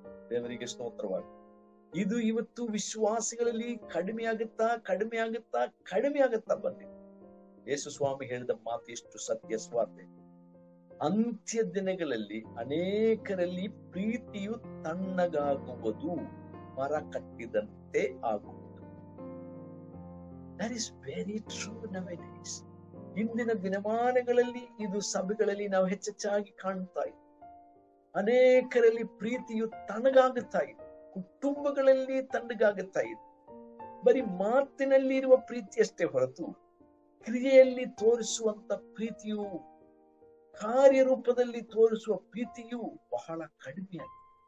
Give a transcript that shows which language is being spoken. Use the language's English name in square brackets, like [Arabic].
[Kannada] ದೇವರಿಗೆ ಸ್ತೋತ್ರವಾಗಿ. ಇದು ಇವತ್ತು ವಿಶ್ವಾಸಿಗಳಲ್ಲಿ ಕಡಿಮೆ ಆಗುತ್ತಾ ಬಂದಿದೆ. ಯೇಸು ಸ್ವಾಮಿ ಹೇಳಿದ ಮಾತು ಎಷ್ಟು ಸತ್ಯ ಸ್ವಾರ್ಥ. ಅಂತ್ಯ ದಿನಗಳಲ್ಲಿ ಅನೇಕರಲ್ಲಿ ಪ್ರೀತಿಯು ತಣ್ಣಗಾಗುವುದು, ಮರ ಕಟ್ಟಿದಂತೆ ಆಗುವುದು. [English] That is very true nowadays. [Kannada] ಇಂದಿನ ದಿನಮಾನಗಳಲ್ಲಿ ಇದು ಸಭೆಗಳಲ್ಲಿ ನಾವು ಹೆಚ್ಚೆಚ್ಚಾಗಿ ಕಾಣ್ತಾ ಇದ್ದೀವಿ. ಅನೇಕರಲ್ಲಿ ಪ್ರೀತಿಯು ತಣ್ಣಗಾಗುತ್ತಾ ಇದೆ, ಕುಟುಂಬಗಳಲ್ಲಿ ತಣ್ಣಗಾಗುತ್ತಾ ಇದೆ. ಬರೀ ಮಾತಿನಲ್ಲಿ ಇರುವ ಪ್ರೀತಿ ಅಷ್ಟೇ ಹೊರತು ಕ್ರಿಯೆಯಲ್ಲಿ ತೋರಿಸುವಂತ ಪ್ರೀತಿಯು, ಕಾರ್ಯರೂಪದಲ್ಲಿ ತೋರಿಸುವ ಪ್ರೀತಿಯು ಬಹಳ ಕಡಿಮೆಯಾಗಿದೆ.